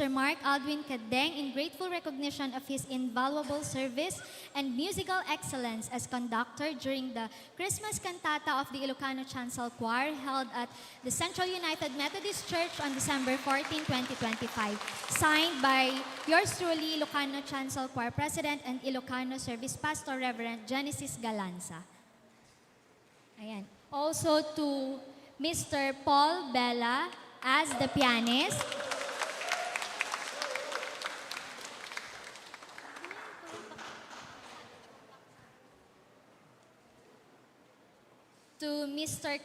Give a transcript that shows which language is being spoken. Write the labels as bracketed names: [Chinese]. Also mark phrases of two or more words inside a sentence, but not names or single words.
[English] Mark Aldwin Kadeng in grateful recognition of his invaluable service and musical excellence as conductor during the Christmas cantata of the Ilocano Chancel Choir held at the Central United Methodist Church on December 14, 2025. Signed by yours truly, Ilocano Chancel Choir President and Ilocano Service Pastor Reverend Genesis Galanza. Ayan. Also to Mr. Paul Bella as the pianist. To Mr.